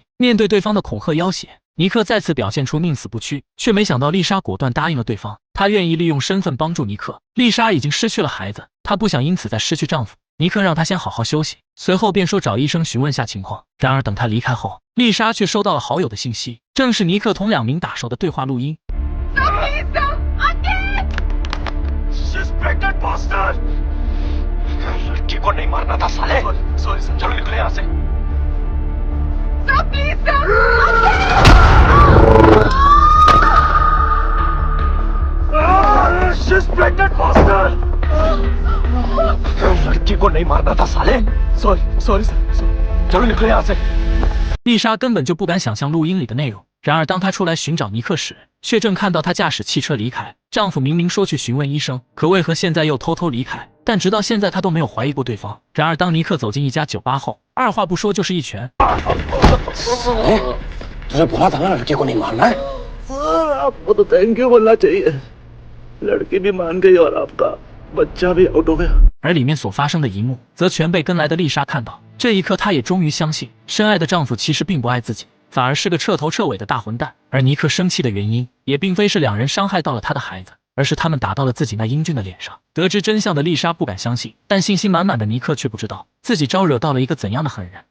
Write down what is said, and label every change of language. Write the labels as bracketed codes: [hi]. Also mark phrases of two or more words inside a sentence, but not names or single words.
[zh] 面对对方的恐吓要挟，尼克再次表现出宁死不屈，却没想到丽莎果断答应了对方，她愿意利用身份帮助尼克。丽莎已经失去了孩子，她不想因此再失去丈夫。尼克让她先好好休息，随后便说找医生询问下情况。然而等他离开后，丽莎却收到了好友的信息，正是尼克同2名打手的对话录音。 [hi] लड़की को नहीं मारना था साले। [en] Sorry sir, [hi] चलो निकले यहाँ से। लड़की को नहीं मारना था साले। [en] Sorry sorry sir, [hi] चलो निकले यहाँ से。 [zh] 丽莎根本就不敢想象录音里的内容。然而当她出来寻找尼克时，却正看到他驾驶汽车离开。丈夫明明说去询问医生，可为何现在又偷偷离开？但直到现在她都没有怀疑过对方。然而当尼克走进一家酒吧后，二话不说就是一拳。 [hi] तुझे बोला था ना लड़की को नहीं मारना है। आपको तो [en] Thank you [hi] बोलना चाहिए। लड़की भी मान गई और आपका बच्चा भी आउट हो गया。 [zh] 而里面所发生的一幕，则全被跟来的丽莎看到。这一刻，她也终于相信，深爱的丈夫其实并不爱自己，反而是个彻头彻尾的大混蛋。而尼克生气的原因，也并非是2人伤害到了他的孩子， 而是他们打到了自己那英俊的脸上。得知真相的丽莎不敢相信，但信心满满的尼克却不知道自己招惹到了一个怎样的狠人。